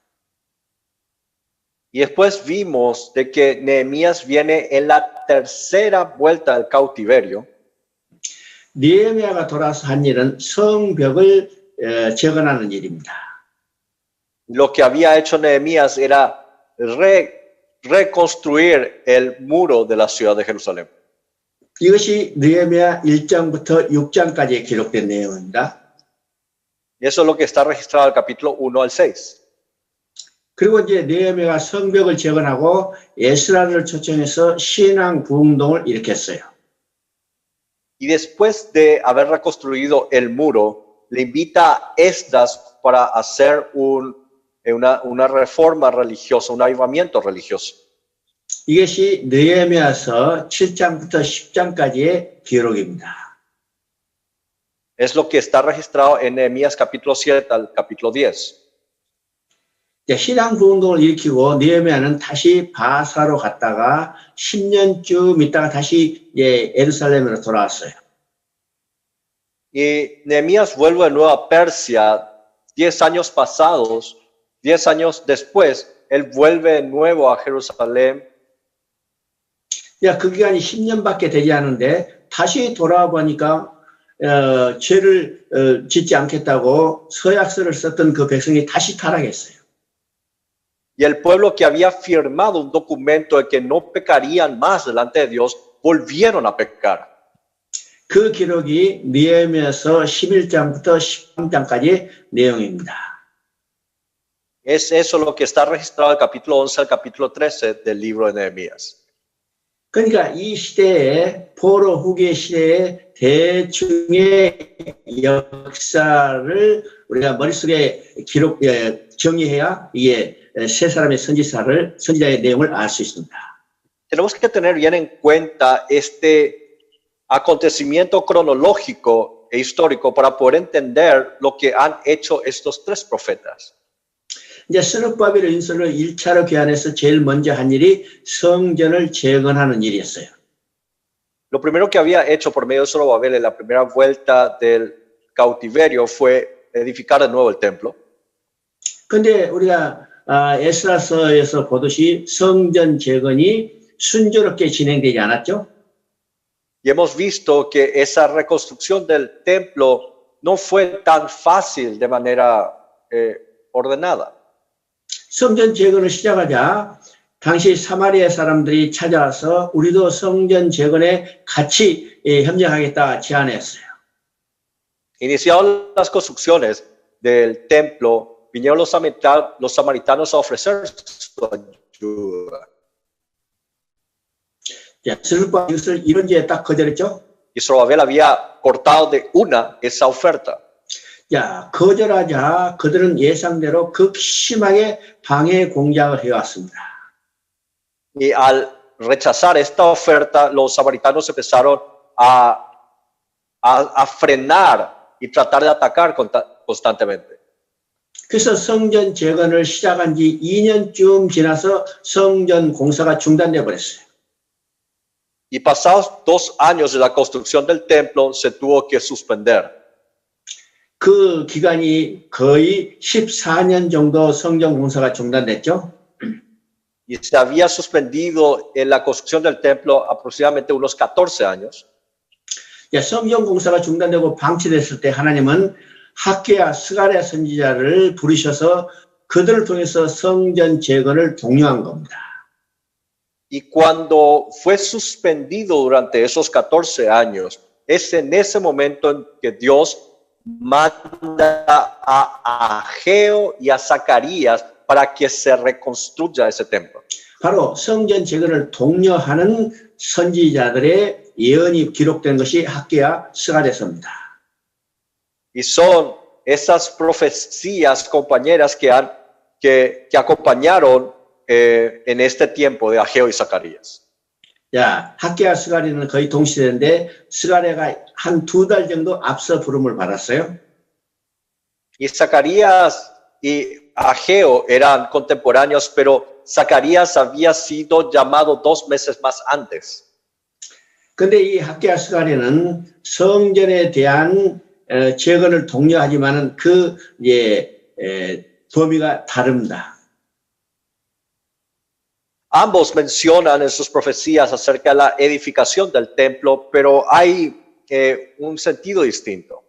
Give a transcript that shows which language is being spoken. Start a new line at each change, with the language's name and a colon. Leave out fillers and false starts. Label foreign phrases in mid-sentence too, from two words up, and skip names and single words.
Spanish: Y después vimos de que Nehemías viene en la tercera vuelta del cautiverio.
Korean: 느헤미야가 돌아와서 한 일은 성벽을 재건하는 일입니다.
Spanish: Lo que había hecho Nehemías era reconstruir el muro de la ciudad de Jerusalén.
Korean: 이것이 느헤미야 1장부터 6장까지 기록된 내용입니다.
Spanish: Y eso es lo que está registrado del capítulo 1 al 6.
Korean: 그리고 이제 느헤미야가 성벽을 재건하고 에스라를 초청해서 신앙 부흥동을 일으켰어요.
Spanish: Y después de haber reconstruido el muro, le invita a Esdras para hacer una reforma religiosa, un avivamiento religioso.
Korean: 이것이 느헤미야서 7장부터 10장까지의 기록입니다.
Spanish: Es lo que está registrado en Nehemías capítulo 7 al capítulo 10.
Korean: 신앙 부흥동을 일으키고 느헤미야는 다시 바사로 갔다가 10년쯤 있다가 다시 예루살렘으로 돌아왔어요.
Spanish: Y Nehemías vuelve de nuevo a Persia 10 años pasados, 10 años después, él vuelve de nuevo a Jerusalén.
Korean: 그 기간이 10년밖에 되지 않은데 다시 돌아와 보니까 죄를 짓지 않겠다고 서약서를 썼던 그 백성이 다시 타락했어요.
Spanish: Y el pueblo que había firmado un documento de que no pecarían más delante de Dios, volvieron a pecar.
Korean: 그 기록이 느헤미야서 11장부터 13장까지 내용입니다.
Spanish: Es eso lo que está registrado del capítulo 11 al capítulo 13 del libro de Nehemías.
Korean: 그러니까 이 시대에 포로 후기 시대의 대충의 역사를 우리가 머릿속에 정리해야 이게 세 사람의 선지자의 내용을 알 수 있습니다.
Spanish: Tenemos que tener bien en cuenta este acontecimiento cronológico e histórico para poder entender lo que han hecho estos 3 profetas.
Korean: 이제 스룹바벨 인솔로 1차로 귀환해서 제일 먼저 한 일이 성전을 재건하는 일이었어요.
Spanish: Lo primero que había hecho por medio de Zorobabel en la primera vuelta del cautiverio fue edificar de nuevo el templo.
Korean: 근데 우리가 에스라서에서 보듯이 성전 재건이 순조롭게 진행되지 않았죠?
Spanish: Y hemos visto que esa reconstrucción del templo no fue tan fácil de manera ordenada.
Korean: 성전 재건을 시작하자 당시 사마리아 사람들이 찾아와서 우리도 성전 재건에 같이 협력하겠다 제안했어요.
Spanish: Iniciaron las construcciones del templo, vinieron los samaritanos a ofrecer su ayuda.
Korean: 자, 스룹바 이것을 이런지에 딱 거절했죠.
Spanish: Y Zorobabel había cortado de una esa oferta.
Korean: 자, 거절하자 그들은 예상대로 극심하게 방해 공작을 해왔습니다.
Spanish: Y al rechazar esta oferta, los samaritanos empezaron a frenar y tratar de atacar constantemente.
Korean: 그래서 성전 재건을 시작한 지 2년쯤 지나서 성전 공사가 중단돼 버렸어요.
Spanish: Y pasados 2 años de la construcción del templo, se tuvo que suspender.
Korean: 그 기간이 거의 14년 정도 성전 공사가 중단됐죠.
Spanish: Y se había suspendido en la construcción del templo aproximadamente unos 14 años.
Korean: 성전 공사가 중단되고 방치됐을 때 하나님은 학개야 스가랴 선지자를 부르셔서 그들을 통해서 성전 재건을 독려한 겁니다.
Spanish: Y cuando fue suspendido durante esos 14 años, es en ese momento en que Dios manda a Ageo y a Zacarías para que se reconstruya ese templo.
Korean: 바로 성전 재건을 독려하는 선지자들의 예언이 기록된 것이 학개야 스가랴서입니다.
Spanish: Y son esas profecías compañeras que acompañaron en este tiempo de Ageo y Zacarías.
Korean: 야, 학개야 스가랴는 거의 동시대인데 스가랴가 한 2달 정도 앞서 부름을 받았어요.
Spanish: Y Zacarías y Ageo eran contemporáneos, pero Zacarías había sido llamado 2 meses más antes.
Korean: 근데 이 학개야 스가랴는 성전에 대한 재건을 독려하지만은 그 범위가 다릅니다.
Spanish: Ambos mencionan en sus profecías acerca de la edificación del templo, pero hay un sentido distinto.